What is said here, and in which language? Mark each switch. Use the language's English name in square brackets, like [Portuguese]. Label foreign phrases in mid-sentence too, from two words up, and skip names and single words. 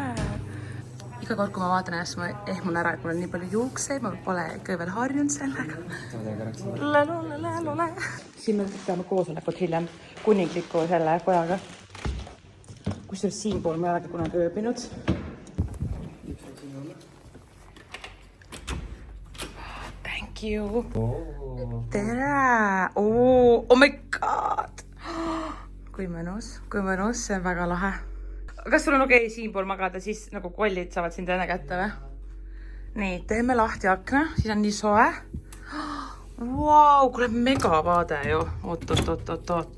[Estonian] Iga kord, kui ma vaatan ennast, ma ehmun ära, et mul on nii palju juukseid, ma pole ikka veel harjunud sellega. Siin me peame koosolekut hiljem kuningliku selle kojaga. Kusjuures siinpool ma ei olegi kunagi ööbinud. [English] Thank you. Tere! Oh my god! [Estonian] Kui mõnus, see on väga lahe. Kas sul on okei siinpool magada, siis nagu kollid saavad sind enne kätte või? Nii, teeme lahti akna, siis on nii soe. Vau, kuule mega vaade ju. Oot.